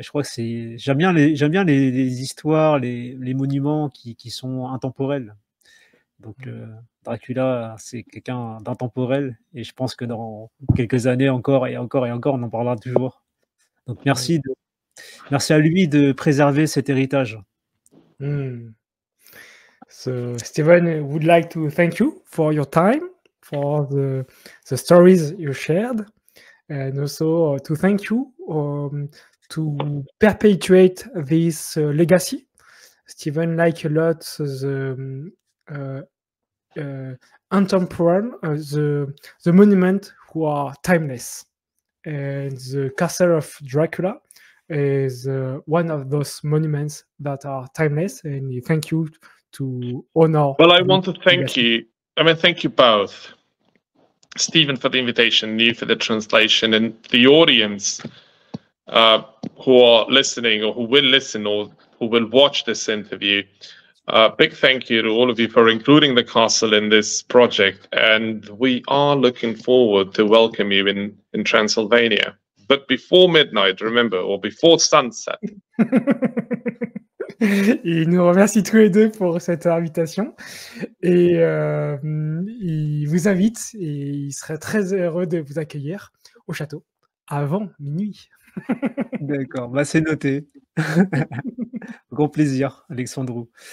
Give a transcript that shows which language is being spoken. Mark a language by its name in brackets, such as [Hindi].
[French] Je crois que c'est j'aime bien les histoires, les monuments qui sont intemporels. Donc Dracula, c'est quelqu'un d'intemporel, et je pense que dans quelques années encore et encore et encore, on en parlera toujours. Donc merci à lui de préserver cet héritage. [English] So Steven would like to thank you for your time, for the stories you shared, and also to thank you to perpetuate this legacy. Steven liked a lot the intemporal, the monument who are timeless, and the castle of Dracula is one of those monuments that are timeless. And thank you to honor. Well, I want to thank you. I mean, thank you both, Stephen, for the invitation, you for the translation, and the audience who are listening, or who will listen, or who will watch this interview. Big thank you to all of you for including the castle in this project, and we are looking forward to welcome you in Transylvania. But before midnight, remember, or before sunset. [French] Il nous remercie tous les deux pour cette invitation, et il vous invite, et il serait très heureux de vous accueillir au château avant minuit. D'accord, bah, c'est noté. Grand plaisir, Alexandru.